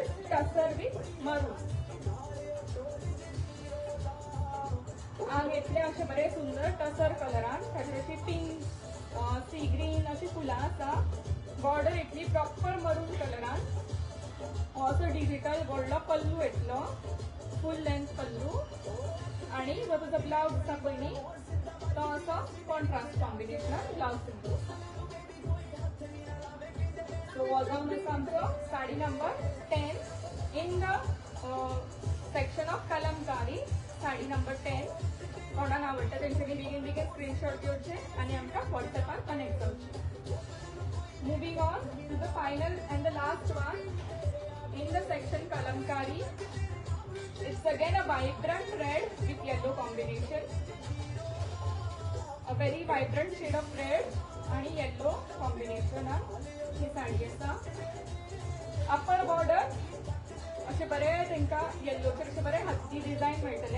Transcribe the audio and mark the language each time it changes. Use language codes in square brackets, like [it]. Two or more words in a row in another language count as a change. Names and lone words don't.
[en] Tussar with maroon. [kok] आंग येतले अशे बरे सुंदर टसर कलरान. ताचेर अशी [en] pink sea green [kok] अशी फुलां आसा. बॉर्डर येतली [en] proper maroon [kok] कलरान. हो असो डिजिटल व्हडलो पल्लू येतलो, [en] full length पल्लू. [kok] आणि जो तुजो ब्लाउज आसा पळय न्ही तो असो [en] contrast combinationan [kok] ब्लाउज दिल्लो. सो हो जावन आसा आमचो साडी नंबर 10 [en] in the section of कलमकारी. [kok] साडी नंबर 10 कोणाक आवडटा तेंच्यांनी बेगीन बेगीन स्क्रीनशॉट घेवचे आणि आमकां व्हॉट्सअपार कनेक्ट करचे. [en] Moving on to the final and the last one in the section Kalamkari. It's again a vibrant red with yellow combination. a very vibrant shade of red आणि yellow combinationan [kok] ही साडी आसा. [en] upper border [kok] अशे बरे तांकां येल्लोचेर अशे बरे हत्ती डिझायन मेळटले.